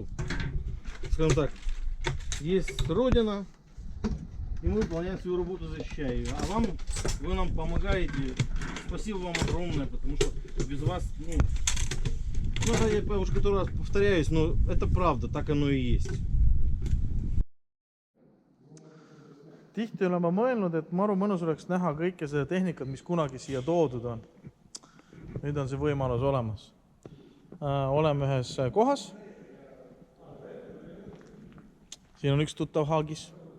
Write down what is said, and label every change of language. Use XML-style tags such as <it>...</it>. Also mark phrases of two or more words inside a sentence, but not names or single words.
<ru>Скажем так, есть Родина, и мы выполняем свою работу, защищая ее. А вам, вы нам помогаете. Спасибо вам огромное, потому что без вас, я уже который раз повторяюсь, но это правда, так оно и есть.</ru> <et>Tihti olen ma mõelnud, et maru mõnus oleks näha kõike seda tehnikat, mis kunagi siia toodud on. Nüüd on see võimalus olemas. Oleme ühes kohas. Siin on üks tuttav haagis.</et>